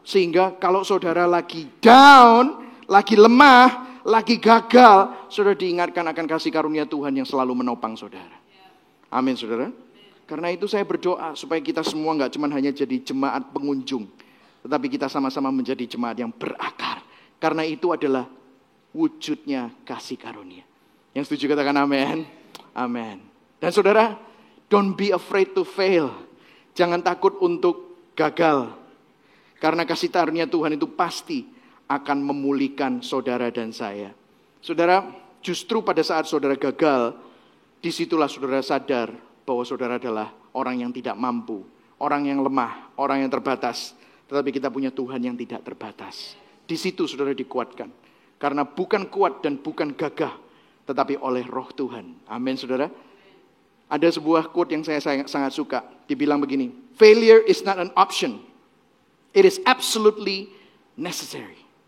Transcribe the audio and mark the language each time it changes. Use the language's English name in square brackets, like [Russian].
[Indonesian] Sehingga kalau saudara lagi down, lagi lemah, lagi gagal, saudara diingatkan akan kasih karunia Tuhan yang selalu menopang saudara. Amin saudara. Karena itu saya berdoa supaya kita semua gak cuma hanya jadi jemaat pengunjung. Tetapi kita sama-sama menjadi jemaat yang berakar. Karena itu adalah wujudnya kasih karunia. Yang setuju katakan amin. Amin. Dan saudara, [English] don't be afraid to fail. [Indonesian] Jangan takut untuk gagal. Karena kasih karunia Tuhan itu pasti akan memulihkan saudara dan saya. Saudara, justru pada saat saudara gagal, disitulah saudara sadar bahwa saudara adalah orang yang tidak mampu. orang yang lemah, orang yang terbatas. Tetapi kita punya Tuhan yang tidak terbatas. Di situ saudara dikuatkan. Karena bukan kuat dan bukan gagah, tetapi oleh Roh Tuhan. Amin saudara. Ada sebuah quote yang saya sangat suka. Dibilang begini, [English] failure is not an option. It is absolutely necessary.